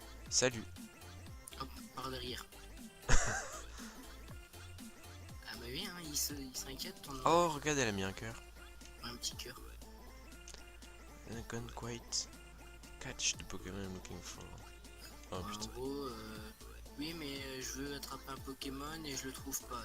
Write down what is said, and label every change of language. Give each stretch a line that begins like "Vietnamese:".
French: Salut. Hop, par derrière. Ah bah oui, hein, il s'inquiète ton nom. Oh regarde, elle a mis un cœur. Un petit cœur.
English: I can't quite catch the Pokémon I'm looking for. Oh
French: En putain. gros, oui mais je veux attraper un Pokémon et je le trouve pas.